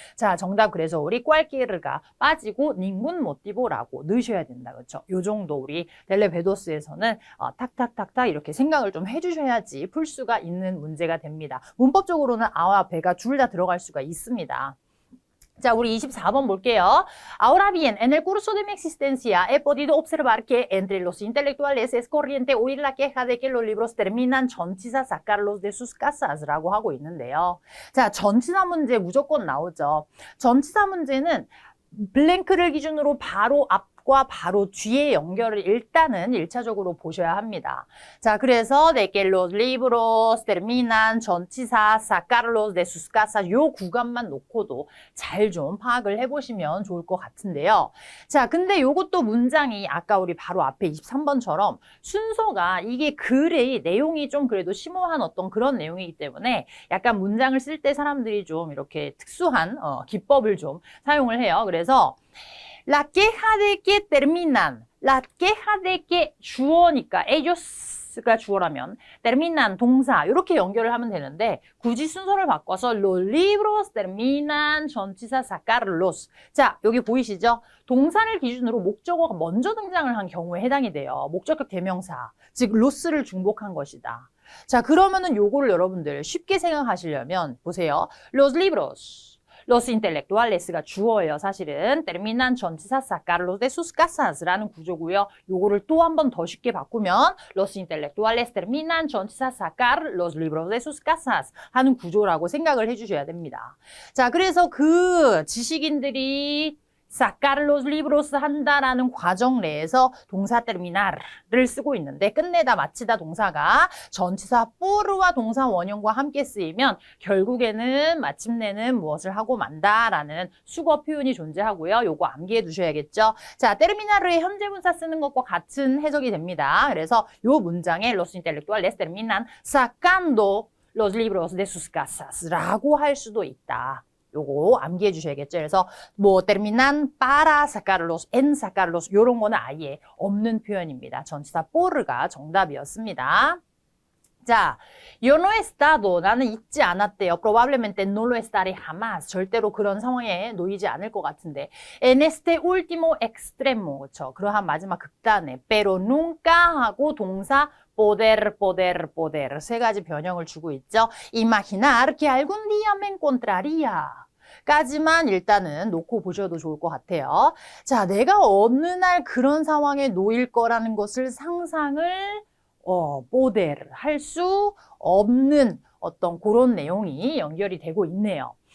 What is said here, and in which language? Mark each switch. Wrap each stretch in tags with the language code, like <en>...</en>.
<ko>자, 정답 그래서 우리 cualquier가 빠지고</ko> <es>ningún motivo</es> <ko>라고 넣으셔야 된다, 그렇죠? 요 정도 우리 델레베도스에서는 탁탁탁탁 이렇게 생각을 좀 해주셔야지 풀 수가 있는 문제가 됩니다. 문법적으로는 아와 베가 둘 다 들어갈 수가 있습니다. 자, 우리 24번 볼게요.</ko> <es>Ahora bien, en el curso de mi existencia he podido observar que entre los intelectuales es corriente oír la queja de que los libros terminan 전치사 sacarlos de sus casas라고 하고 있는데요.</es> <ko>자, 전치사 문제 무조건 나오죠. 전치사 문제는 블랭크를 기준으로 바로 앞과 바로 뒤에 연결을 일단은 1차적으로 보셔야 합니다. 자, 그래서</ko> <es>de que los libros terminan</es> <ko>전치사</ko> <es>sacarlos de sus casas</es> <ko>요 구간만 놓고도 잘 좀 파악을 해보시면 좋을 것 같은데요. 자, 근데 요것도 문장이 아까 우리 바로 앞에 23번처럼 순서가 이게 글의 내용이 좀 그래도 심오한 어떤 그런 내용이기 때문에 약간 문장을 쓸 때 사람들이 좀 이렇게 특수한 기법을 좀 사용을 해요. 그래서</ko> <es>La queja de que terminan, la queja de que</es> <ko>주어니까 ellos 가 주어라면 terminan 동사 이렇게 연결을 하면 되는데 굳이 순서를 바꿔서</ko> <es>los libros terminan</es> <ko>전치사 sacarlos. 자, 여기 보이시죠? 동사를 기준으로 목적어가 먼저 등장을 한 경우에 해당이 돼요. 목적격 대명사, 즉 los를 중복한 것이다. 자, 그러면은 요거를 여러분들 쉽게 생각하시려면 보세요.</ko> <es>Los libros Los intelectuales</es> <ko>가 주어예요, 사실은. terminan 전치사</ko> <es>sacarlos de sus casas</es> <ko>라는 구조고요. 요거를 또 한 번 더 쉽게 바꾸면</ko> <es>los intelectuales terminan</es> <ko>전치사</ko> <es>sacar los libros de sus casas</es> <ko>하는 구조라고 생각을 해주셔야 됩니다. 자, 그래서 그 지식인들이</ko> <es>sacar los libros</es> <ko>한다라는 과정 내에서 동사 terminar를 쓰고 있는데 끝내다, 마치다 동사가 전치사 por와 동사 원형과 함께 쓰이면 결국에는 마침내는 무엇을 하고 만다라는 수거 표현이 존재하고요. 요거 암기해 두셔야겠죠. 자, terminar의 현재 분사 쓰는 것과 같은 해석이 됩니다. 그래서 요 문장에</ko> <es>los intelectuales terminan sacando los libros de sus casas</es> <ko>라고 할 수도 있다. 요거 암기해 주셔야겠죠. 그래서 뭐</ko> <es>terminan para sacarlos, en sacarlos</es> <ko>요런 거는 아예 없는 표현입니다. 전치사 por가 정답이었습니다. 자,</ko> <es>yo no he estado,</es> <ko>나는 있지 않았대요.</ko> <es>probablemente no lo estaré jamás.</es> <ko>절대로 그런 상황에 놓이지 않을 것 같은데.</ko> <es>en este último extremo,</es> <ko>그렇죠. 그러한 마지막 극단에</ko> <es>pero nunca</es> <ko>하고 동사 poder, poder, poder 세 가지 변형을 주고 있죠.</ko> <es>imaginar que algún día me encontraría</es> <ko>까지만 일단은 놓고 보셔도 좋을 것 같아요. 자, 내가 어느 날 그런 상황에 놓일 거라는 것을 상상을 poder 할 수 없는 어떤 그런 내용이 연결이 되고 있네요.</ko>